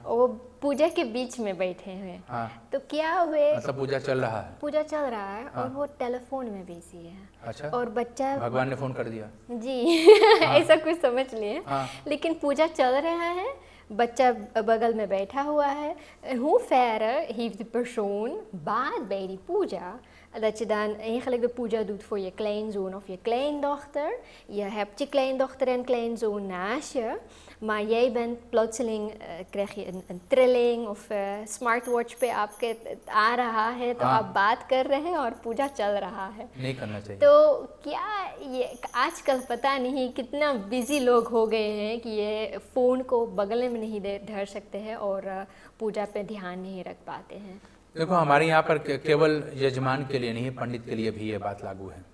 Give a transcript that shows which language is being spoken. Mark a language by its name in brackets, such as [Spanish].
[Hindi] और वो पूजा के बीच में बैठे हैं, हाँ। तो क्या हुए, मतलब पूजा चल रहा है। पूजा चल रहा है हाँ। और वो टेलीफोन में बिजी है। अच्छा। और बच्चा, भगवान ने फोन कर दिया। जी ऐसा कुछ समझ लिए। हाँ। लेकिन पूजा चल रहा है, bacca बगल में बैठा हुआ है. [Dutch] Hoe verre heeft de persoon baat bij die puja? Dat je dan eigenlijk de puja doet voor je kleinzoon of je kleindochter. Je hebt je kleindochter en kleinzoon naast je. Maar jij bent plotseling, krijg je een trilling of smartwatch [Hindi] पे आपके आ रहा है, तो हाँ. आप बात कर रहे हैं और पूजा चल रहा है. नहीं करना चाहिए. तो क्या ये आजकल पता नहीं कितना बिजी लोग हो गए हैं कि ये फ़ोन को बगल में नहीं धर सकते हैं और पूजा पे ध्यान नहीं रख पाते हैं. देखो हमारे यहाँ पर केवल यजमान के लिए नहीं, पंडित के लिए भी ये बात लागू है.